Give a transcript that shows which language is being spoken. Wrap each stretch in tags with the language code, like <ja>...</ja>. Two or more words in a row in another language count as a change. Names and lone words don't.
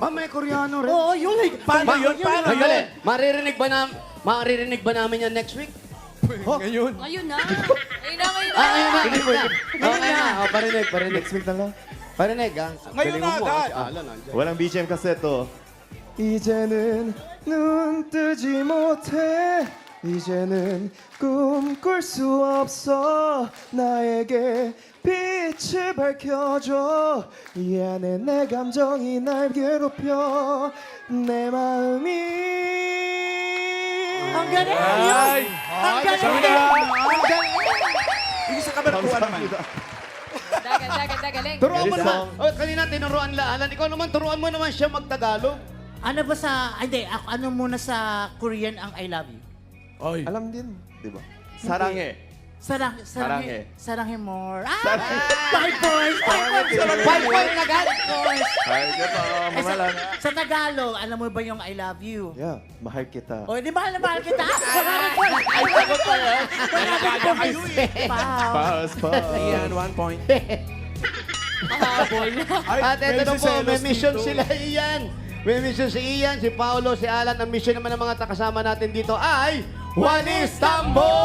<tl>Ah, may Koreano rin. Oo, yun. Paano yun? Paano Ayun, yun? maririnig ba namin yan</tl> <en>next week?</en> <tl>Ngayon. Ngayon na. Ngayon na. Ayun na. Okay na. Oh, parinig.</tl> <en>Next week</en> <tl>na lang. Parinig, ha? Ngayon na Galingan mo, agad. si Alan, nandiyan. Walang BGM kasi ito.</tl> <ko>이제는 눈 뜨지 못해 이제는 꿈꿀 수 없어 나에게 빛을 밝혀줘 이 안에 내 감정이 날 괴롭혀 내 마음이</ko> <tl>Ang galing! Ay. Ang galing! Sabi na. Ang galing! Hindi sa kaberkuhan naman. Galing. Turuan mo Galing naman. song. Oh, kanina tinuruan la Alan. Ikaw naman, turuan mo naman siya magtagalog. Ano ba sa... Hindi, ano muna sa Korean ang</tl> <en>I love you?</en> <tl>alam din di ba 사랑해 Saranghe more. Ah! Saranghe. 5 points! 5 points! 5 point agad. ay diba Eh, sa Tagalog, alam mo ba yung</tl> <en>I love you?</en> <tl>yeah mahal kita O, di mahal na mahal kita. Maraming points. Ay, sagot pa yan. Nagkaya kayo Wow. pass Ayan, 1 point. Mahabol. At ito na po, Selos may mission dito. sila Ian. May mission si Ian, si Paolo, si Alan. Ang mission naman ng mga kasama natin dito ay Juanis Tambo!</tl>